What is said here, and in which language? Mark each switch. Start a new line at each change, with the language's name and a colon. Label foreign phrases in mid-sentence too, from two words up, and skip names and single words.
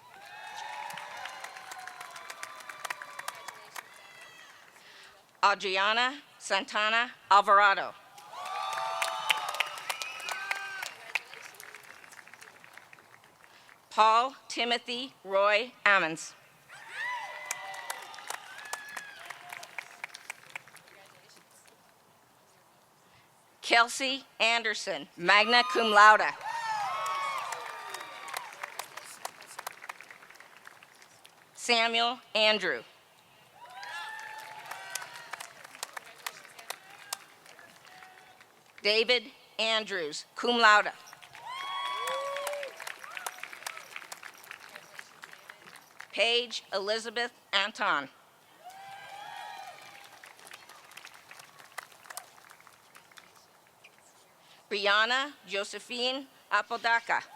English: Adriana Santana Alvarado. Paul Timothy Roy Ammons. Kelsey Anderson,
Latin: magna cum laude.
English: Samuel Andrew. David Andrews,
Latin: cum laude.
English: Paige Elizabeth Anton. Brianna Josephine Apodaca.